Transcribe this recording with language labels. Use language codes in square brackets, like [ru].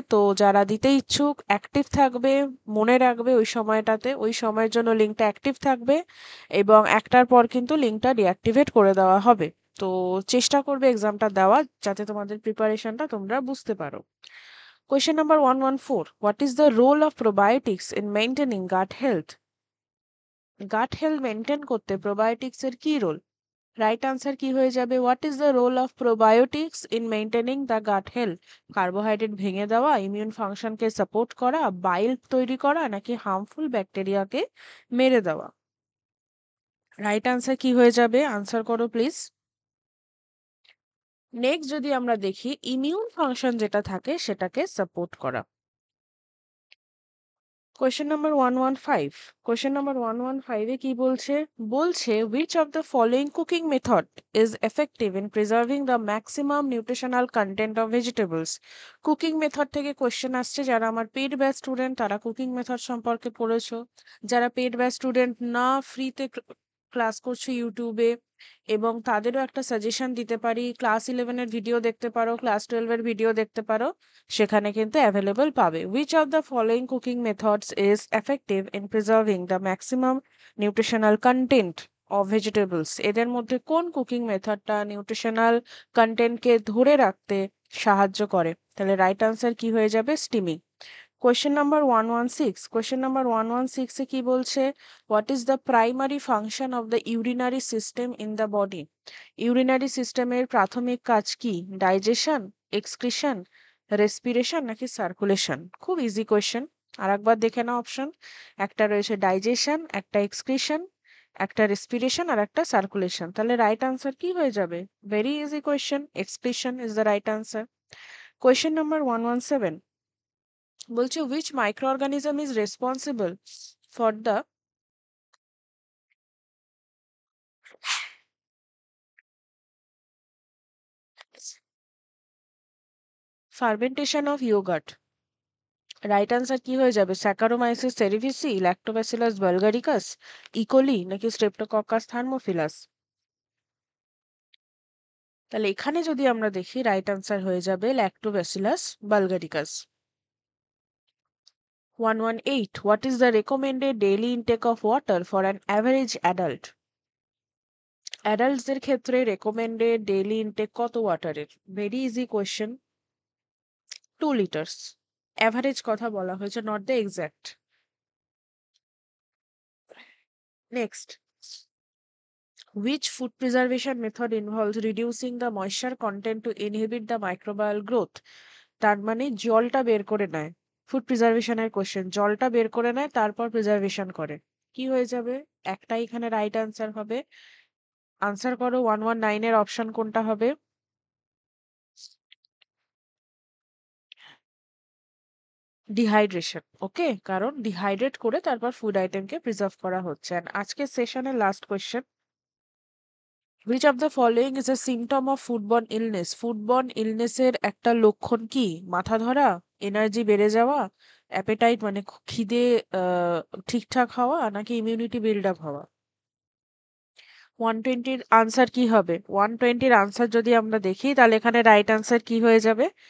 [bn] তো যারা দিতে ইচ্ছুক অ্যাক্টিভ থাকবে, মনে রাখবে ওই সময়টাতে, ওই সময়ের জন্য লিঙ্কটা অ্যাক্টিভ থাকবে এবং একটার পর কিন্তু লিঙ্কটা ডিঅ্যাক্টিভেট করে দেওয়া হবে। তো চেষ্টা করবে এক্সামটা দেওয়ার, যাতে তোমাদের প্রিপারেশনটা তোমরা বুঝতে পারো। [en] Question number 114. What is the role of probiotics in maintaining gut health? [bn] Gut health maintain করতে probiotics এর কি রোল? রাইট আনসার কি হয়ে যাবে? [en] What is the role of probiotics in maintaining the gut health? [bn] Carbohydrate ভেঙে দেওয়া, immune ফাংশনকে support করা, বাইল তৈরি করা, নাকি হার্মফুল ব্যাকটেরিয়াকে মেরে দেওয়া? রাইট আনসার কি হয়ে যাবে? আনসার করো প্লিজ। নেক্সট যদি আমরা দেখি, ইমিউন ফাংশন যেটা থাকে সেটাকে সাপোর্ট করা। Question number 115। কোয়েশ্চেন নাম্বার 115 এ কি বলছে? বলছে [en] which of the following cooking method is effective in preserving the maximum nutritional content of vegetables? [bn] Cooking method থেকে কোয়েশ্চেন আসছে। যারা আমার পেড ব্যাচ স্টুডেন্ট তারা কুকিং মেথড সম্পর্কে পড়েছো। যারা পেড ব্যাচ স্টুডেন্ট না, ফ্রিতে ক্লাস করছো ইউটিউবে, এবং তাদেরও একটা সাজেশন দিতে পারি, ক্লাস 11-এর ভিডিও দেখতে পারো, ক্লাস 12-এর ভিডিও দেখতে পারো, সেখানে কিন্তু অ্যাভেলেবল পাবে। [en] which of the following cooking methods is effective in preserving the maximum nutritional content of vegetables? [bn] এদের মধ্যে কোন কুকিং মেথডটা নিউট্রিশনাল কন্টেন্টকে ধরে রাখতে সাহায্য করে? তাহলে রাইট আনসার কি হয়ে যাবে? Steaming. Question number 116। Question number 116 এ কি বলছে? [en] What is the primary function of the urinary system in the body? [bn] Urinary সিস্টেমের প্রাথমিক কাজ কি? ডাইজেশন, এক্সক্রিশন, রেসপিরেশন নাকি সার্কুলেশন? খুব ইজি কোয়েশ্চেন। আর একবার দেখে নাও অপশন। একটা রয়েছে ডাইজেশন, একটা এক্সক্রিশন, একটা রেসপিরেশন আর একটা সার্কুলেশন। তাহলে রাইট আনসার কি হয়ে যাবে? Very easy question, [en] Excretion is the right answer. [bn] Question number 117 বলছে [en] which microorganism is responsible for the fermentation of yogurt? [bn] Right answer কি হয়ে যাবে? স্যাকারোমাইসিস সেরিভিসি, ল্যাক্টোব্যাসিলাস বালগারিকাস, ইকোলি নাকি স্ট্রেপ্টোকক্কাস থার্মোফিলাস? তাহলে এখানে যদি আমরা দেখি রাইট আনসার হয়ে যাবে Lactobacillus বালগারিকাস। [en] 118 what is the recommended daily intake of water for an average adult? [bn] অ্যাডাল্টসদের ক্ষেত্রে রেকমেন্ডেড ডেইলি ইনটেক কত ওয়াটারের? Very easy question, 2 litres. Average কথা বলা হয়েছে, [en] Not the exact. Next, which food preservation method involves reducing the moisture content to inhibit the microbial growth? [bn] তার মানে জলটা বের করে নেয়। ফুড প্রিজার্ভেশনের কোশ্চেন, জলটা বের করে নেয় তারপর প্রিজার্ভেশন করে। কি হয়ে যাবে? একটাই এখানে রাইট আনসার হবে। আনসার করো, 119 এর অপশন কোনটা হবে? ডিহাইড্রেশন। ওকে, কারণ ডিহাইড্রেট করে তারপর ফুড আইটেমকে প্রিজার্ভ করা হচ্ছে। [en] And [bn] আজকের সেশনের last question, [en] which of the following is a symptom of foodborne illness? [bn] foodborne illness এর একটা লক্ষণ কি? মাথা ধরা, এনার্জি বেড়ে যাওয়া, অ্যাপেটাইট মানে খিদে ঠিকঠাক হওয়া নাকি ইমিউনিটি বিল্ড আপ হওয়া? 120-র আনসার কি হবে? 120-র আনসার যদি আমরা দেখি তাহলে এখানে রাইট আনসার কি হয়ে যাবে?